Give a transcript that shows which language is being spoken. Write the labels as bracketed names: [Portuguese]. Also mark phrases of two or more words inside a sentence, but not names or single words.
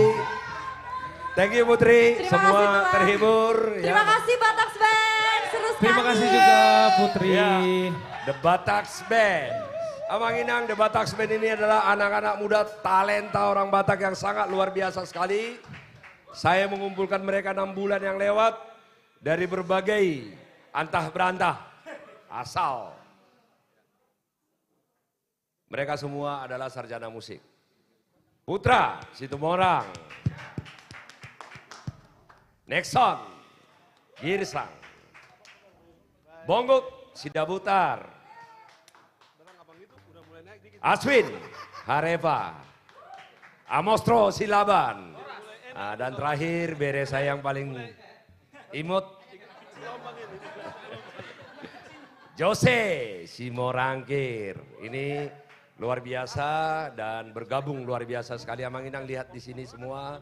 [English] Thank you [Indonesian] Putri, semua terhibur. Terima kasih Batak Band, seru sekali. Terima kasih juga Putri. Ya, The Batak Band. Amang Inang, The Batak Band ini adalah anak-anak muda talenta orang Batak yang sangat luar biasa sekali. Saya mengumpulkan mereka 6 bulan yang lewat dari berbagai antah berantah asal. Mereka semua adalah sarjana musik. Putra, Situmorang. Nexon, Girsang. Bonggok, Sidabutar. Aswin, Hareva. Amostro, Silaban. Nah, dan terakhir bere saya yang paling imut. Jose, Simorangkir. Ini luar biasa dan bergabung luar biasa sekali. Amang Inang lihat di sini semua.